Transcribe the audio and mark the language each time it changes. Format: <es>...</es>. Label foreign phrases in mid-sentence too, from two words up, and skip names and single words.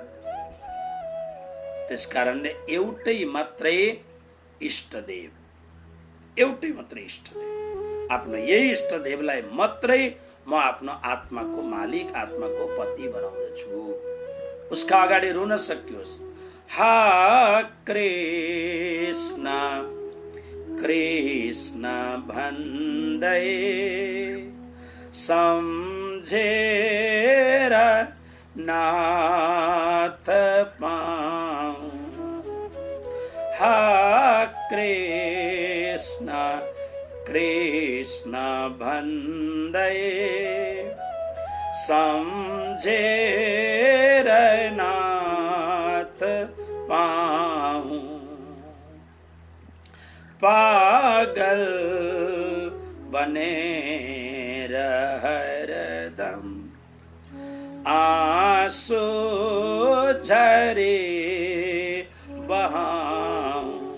<ne>त्यसकारणले एउटै मात्रै इष्टदेव, एउटै मात्रै इष्टदेव, आफ्नो यही इष्टदेवलाई मात्रै म आफ्नो आत्माको मालिक, आत्माको पति बनाउँदछु। उसका अगाडि रुन सकियोस्, हा कृष्ण कृष्ण भन्दै सम्झेर नाथ पाऊँ। हा कृष्ण कृष्ण भन्दै सम्झेर नाथ पाऊँ। पागल बनेर हरदम आंसू झरे बहाऊं।</ne>